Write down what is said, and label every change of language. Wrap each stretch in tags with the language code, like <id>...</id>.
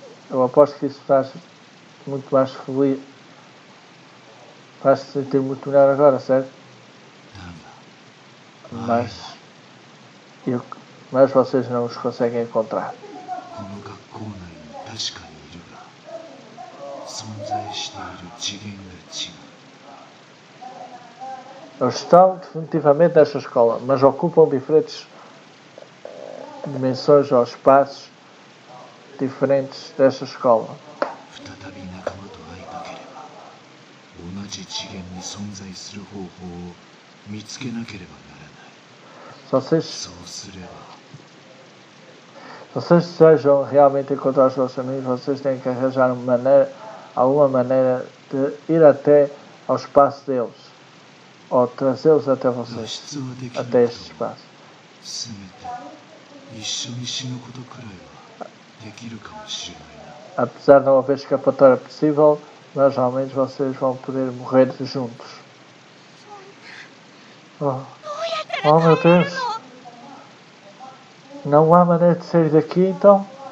<pt>Eu aposto que isso faz muito mais feliz. Faz-se sentir muito melhor agora, certo?</pt> <ja>だが、</ja> <pt>Mas vocês não os conseguem encontrar.</pt> <ja>この学校内に確かにいるが、存在している次元が違う。</ja> <pt>Eles estão definitivamente nesta escola, mas ocupam diferentes dimensões ou espaços diferentes desta escola.</pt> <ja>再び仲間と会いたければ、同じ次元に存在する方法を見つけなければならない。そうすれば</ja> <pt>Se vocês desejam realmente encontrar os vossos amigos, vocês têm que arranjar alguma maneira de ir até ao espaço deles, ou trazê-los até vocês, até este espaço.</pt> <ja>せめて一緒に死ぬことくらいはできるかもしれないな。</ja> <pt>Apesar de não haver escapatória possível, mas ao menos vocês vão poder morrer juntos. Oh meu Deus! Não há maneira de sair daqui então?</pt>